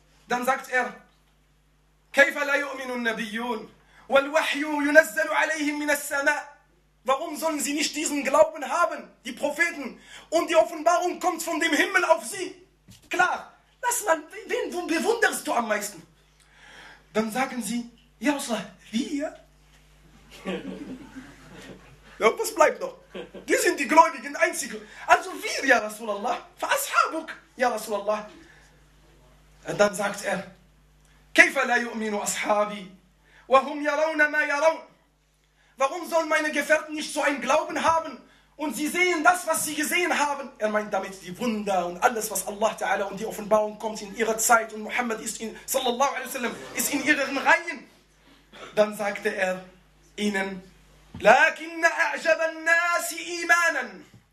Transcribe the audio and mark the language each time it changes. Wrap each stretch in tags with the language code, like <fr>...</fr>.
<de>Dann sagt er,</de> <ar>كَيْفَ لَا يُؤْمِنُ النَّبِيُّونَ وَالْوَحْيُ يُنَزَّلُ عَلَيْهِمْ مِنَ السَّمَاءِ,</ar> <de>warum sollen sie nicht diesen Glauben haben, die Propheten, und die Offenbarung kommt von dem Himmel auf sie? Klar, lass mal, wen bewunderst du am meisten? Dann sagen sie, ja, wir? Ja, was bleibt noch? Die sind die Gläubigen, einzigen. Also wir, ja, Rasulallah. Fa'ashabuk, ja, Rasulallah. Und dann sagt er,</de> <ar>كيف لا يؤمن أصحابي وهم يرون ما يرون?</ar> <de>Warum sollen meine Gefährten nicht so einen Glauben haben und sie sehen das, was sie gesehen haben? Er meint damit die Wunder und alles, was Allah Ta'ala und die Offenbarung kommt in ihrer Zeit und Muhammad ist in, sallallahu alaihi wasallam, ist in ihren Reihen. Dann sagte er ihnen,</de> <ar>لكن أعجب الناس إيمانا.</ar>